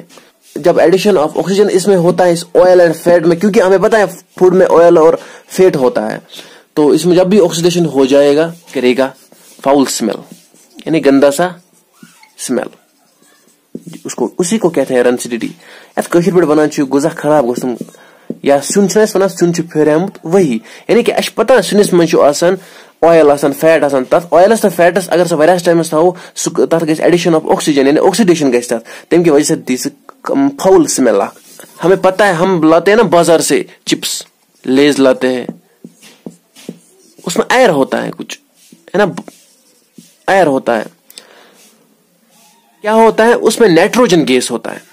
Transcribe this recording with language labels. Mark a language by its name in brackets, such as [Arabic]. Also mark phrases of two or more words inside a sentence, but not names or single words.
[Hindi] जब [English] addition of oxygen [Hindi] इसमें होता है इस [English] oil and fat [Hindi] में, क्योंकि हमें पता है फूड में ऑयल और फैट होता है, तो इसमें जब भी ऑक्सीडेशन हो जाएगा करेगा [English] foul smell, [Hindi] यानी गंदा सा स्मेल, उसको उसी को कहते हैं रेंसिडिटी। [Kashmiri] कशीर पे बनान गुजा खराब गम या सुन सुन फेरमत वही, यानी कि पता सुनिस मज [English] oil fat [Kashmiri] तथ ऑयलस तो फैटस अगर सह टाइमस थो तथ ग [English] addition of oxygen [Kashmiri] यानी ऑक्सीडेशन ग [Hindi] तम की वजह से [Kashmiri] दी [English] foul smell. [Hindi] हमें पता है, हम लाते हैं ना बाजार से चिप्स लेज लाते हैं, उसमें एयर होता है कुछ, है ना, एयर होता है। क्या होता है उसमें [English] nitrogen gas [Hindi] होता है।